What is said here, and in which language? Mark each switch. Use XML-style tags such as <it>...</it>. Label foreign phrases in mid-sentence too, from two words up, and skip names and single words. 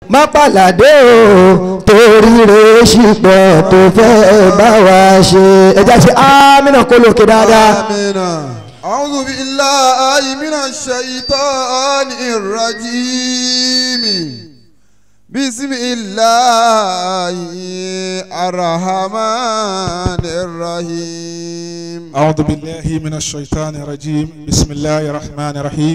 <yo>má pàlàdé o torí rẹ̀ ṣìpọ̀ tó fẹ́ bá wa ṣe ẹja ṣe amínà kó lókè dáadáa. amina.</yo> <ar>أعوذ بالله من الشيطان الرجيم. بسم الله الرحمن الرحيم. أعوذ بالله من الشيطان الرجيم بسم الله الرحمن الرحيم.</ar>